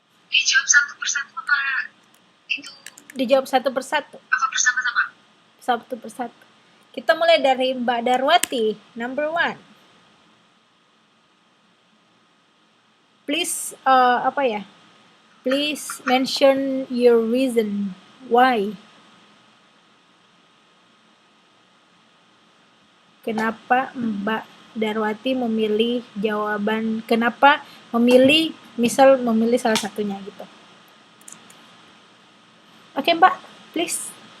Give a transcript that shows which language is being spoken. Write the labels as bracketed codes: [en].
[id] Dijawab satu persatu apa itu? Dijawab satu persatu. Apa bersama-sama? Satu persatu. Kita mulai dari Mbak Darwati, [en] number 1. Please, Please mention your reason why. [id] Kenapa Mbak Darwati memilih jawaban, kenapa memilih salah satunya gitu. Oke, Mbak, please.